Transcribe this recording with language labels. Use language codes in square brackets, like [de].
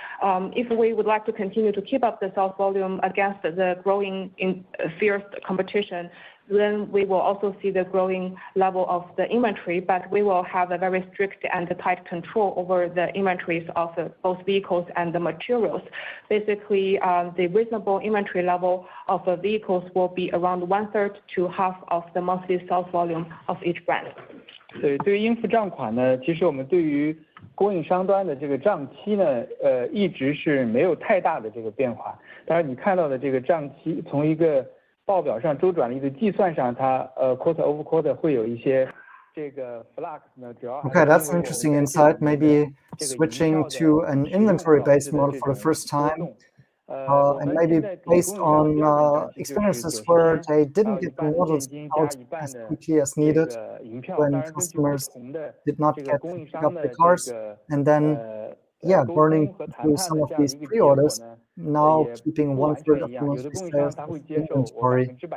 [en] If we would like to continue to keep up the sales volume against the growing fierce competition, then we will also see the growing level of the inventory, but we will have a very strict and tight control over the inventories of both vehicles and the materials. Basically, the reasonable inventory level of the vehicles will be around 1/3 to half of the monthly sales volume of each brand. [zh] 对于应付账款呢，其实我们对于供应商端的这个账期呢，一直是没有太大的这个变化。当然，你看到的这个账期从一个报表上周转率的计算上，它 [en] quarter over quarter [zh] 会有一些这个 flux 呢，主要。 [en] Okay, that's an interesting insight. Maybe switching to an inventory-based model for the first time, and maybe based on experiences where they didn't get the models out as quickly as needed when customers did not get to pick up the cars, and then burning through some of these pre-orders, now keeping 1/3 of the monthly sales inventory.